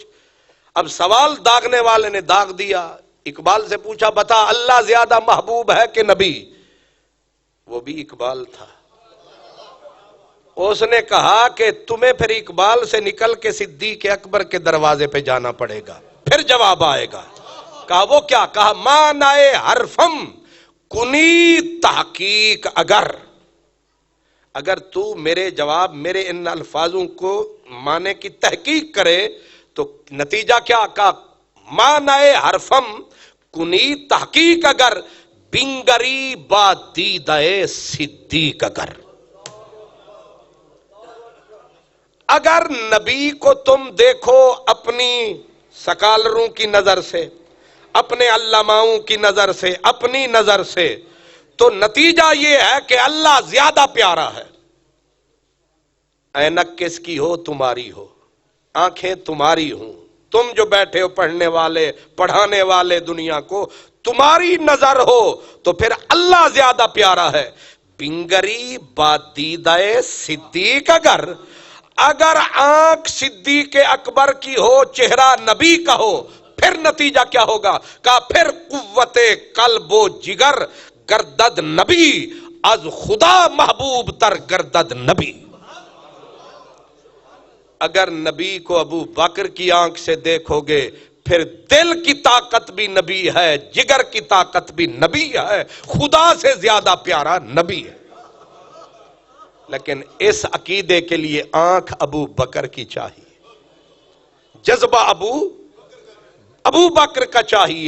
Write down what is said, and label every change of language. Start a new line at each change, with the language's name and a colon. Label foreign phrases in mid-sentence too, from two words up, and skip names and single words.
Urdu: اب سوال داغنے والے نے داغ دیا. اقبال سے پوچھا بتا اللہ زیادہ محبوب ہے کہ نبی؟ وہ بھی اقبال تھا. اس نے کہا کہ تمہیں پھر اقبال سے نکل کے صدیق اکبر کے دروازے پہ جانا پڑے گا، پھر جواب آئے گا. کہا وہ کیا؟
Persian: کہا مانائے حرفم کنی تحقیق.
Urdu: اگر تو میرے جواب، میرے ان الفاظوں کو معنی کی تحقیق کرے تو نتیجہ کیا؟
Persian: کہا مانائے حرفم کنی تحقیق بنگری با دیدہ صدیق.
Urdu: اگر نبی کو تم دیکھو اپنی سکالروں کی نظر سے، اپنے علماؤں کی نظر سے، اپنی نظر سے، تو نتیجہ یہ ہے کہ اللہ زیادہ پیارا ہے. اینک کس کی ہو؟ تمہاری ہو، آنکھیں تمہاری ہوں، تم جو بیٹھے ہو پڑھنے والے، پڑھانے والے دنیا کو، تمہاری نظر ہو تو پھر اللہ زیادہ پیارا ہے.
Persian: بنگری با دیدہ صدیق
Urdu: اگر آنکھ صدیق اکبر کی ہو، چہرہ نبی کا ہو، پھر نتیجہ کیا ہوگا؟ کہا پھر
Persian: قوت قلب و جگر گردد نبی از خدا محبوب تر گردد نبی.
Urdu: اگر نبی کو ابو بکر کی آنکھ سے دیکھو گے پھر دل کی طاقت بھی نبی ہے، جگر کی طاقت بھی نبی ہے، خدا سے زیادہ پیارا نبی ہے. لیکن اس عقیدے کے لیے آنکھ ابو بکر کی چاہیے، جذبہ ابو بکر کا چاہیے.